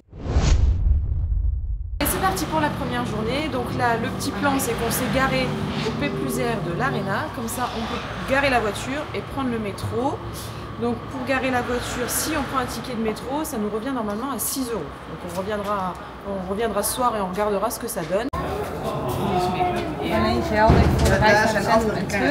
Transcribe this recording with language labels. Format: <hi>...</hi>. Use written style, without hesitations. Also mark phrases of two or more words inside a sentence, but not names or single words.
<fr>Et c'est parti pour la première journée. Donc là, le petit plan, c'est qu'on s'est garé au P+R de l'Arena. Comme ça, on peut garer la voiture et prendre le métro. Donc pour garer la voiture, si on prend un ticket de métro, ça nous revient normalement à 6 €. Donc on reviendra ce soir et on regardera ce que ça donne.</fr> <nl>Alleen geldig voor de reis naar Zandvoort en terug.</nl>